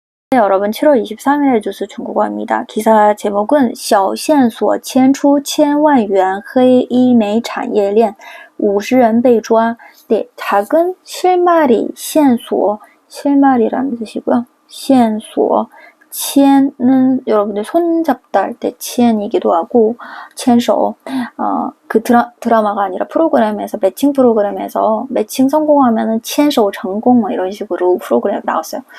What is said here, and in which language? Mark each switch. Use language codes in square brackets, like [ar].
[ko] 네, 여러분 7월 23일의 주스 중국어입니다. [zh] 기사 제목은 小线索牵出千万元黑医美产业链50人被抓. [ko] 네, 작은 실마리, 线索, 실마리라는 뜻이고요. 线索, 牵는 여러분들 손잡다 할 때 牵이기도 하고 牵手, 그 드라마가 아니라 프로그램에서, 매칭 프로그램에서 매칭 성공하면은 [zh] 牵手 成功 [ko] 뭐 이런 식으로 프로그램 나왔어요.